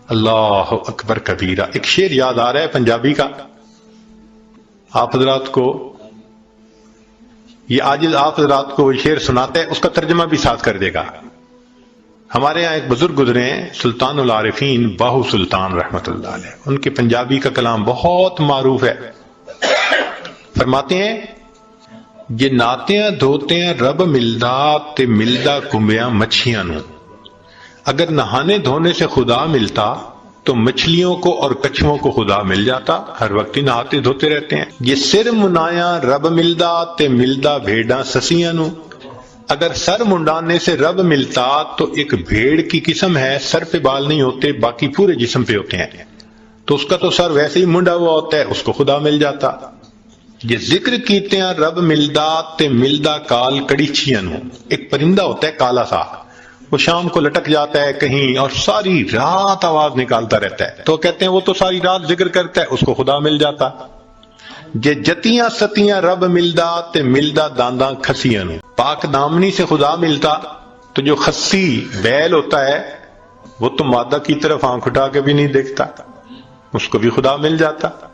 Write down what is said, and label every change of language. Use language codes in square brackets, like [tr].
[ur] اللہ اکبر کبیرہ. ایک شعر یاد آ رہا ہے پنجابی کا، آپ حضرات کو یہ عاجز آپ حضرات کو وہ شعر سناتا ہے، اس کا ترجمہ بھی ساتھ کر دے گا. ہمارے ہاں ایک بزرگ گزرے ہیں سلطان العارفین باہو سلطان رحمت اللہ علیہ، ان کے پنجابی کا کلام بہت معروف ہے. فرماتے ہیں [pa] یہ ناتیاں دھوتیاں رب ملدا تے ملدا کنبیاں مچھیاں نو. [ur] اگر نہانے دھونے سے خدا ملتا تو مچھلیوں کو اور کچھووں کو خدا مل جاتا، ہر وقت ہی نہاتے دھوتے رہتے ہیں. [pa] یہ سر منایا رب ملدا تے ملدا بھیڑاں سسیاں نو. [ur] اگر سر منڈانے سے رب ملتا تو ایک بھیڑ کی قسم ہے، سر پہ بال نہیں ہوتے باقی پورے جسم پہ ہوتے ہیں، تو اس کا تو سر ویسے ہی منڈا ہوا ہوتا ہے، اس کو خدا مل جاتا. [pa] یہ ذکر کیتے ہیں رب ملدا تے ملدا کال کڑیچیاں نو. [ur] ایک پرندہ ہوتا ہے کالا سا، وہ شام کو لٹک جاتا ہے کہیں اور ساری رات آواز نکالتا رہتا ہے، تو کہتے ہیں وہ تو ساری رات ذکر کرتا ہے، اس کو خدا مل جاتا. [pa] یہ جتیاں ستیاں رب ملدا تے ملدا دانداں کھسیاں نو. [ur] پاک دامنی سے خدا ملتا تو جو خسی بیل ہوتا ہے وہ تو مادہ کی طرف آنکھ اٹھا کے بھی نہیں دیکھتا، اس کو بھی خدا مل جاتا.